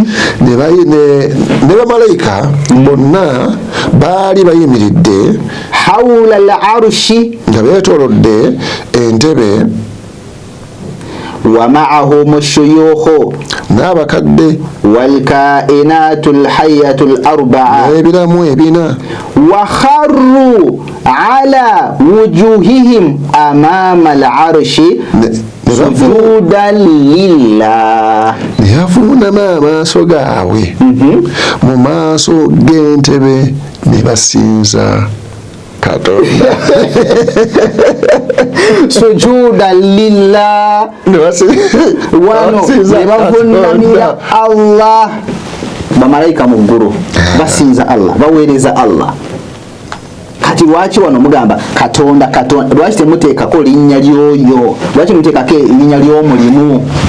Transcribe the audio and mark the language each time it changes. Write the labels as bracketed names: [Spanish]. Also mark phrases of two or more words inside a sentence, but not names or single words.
[Ganda] ne bamalayika bonna baali bayimiridde [Arabic] حول العرش [Ganda] nga beetoolodde entebe [Arabic] ومعهم الشيوخ [Ganda] n'abakadde [Arabic] والكائنات الحية الأربعة [Ganda] n'ebiramu ebina [Arabic] وخروا على وجوههم أمام العرش سجودا لله [Ganda] ne bavuunama amaaso gaabwe mu maaso g'entebe ne basinza Katonda [Arabic] سجودا لله [Ganda] wano ne bavuunamira Allah bamalayika mu ggulu basinza Allah baweereza Allah kati lwaki wano mugamba Katonda lwaki temuteekako linnya lyoyo lwaki muteekako linnya ly'omulimu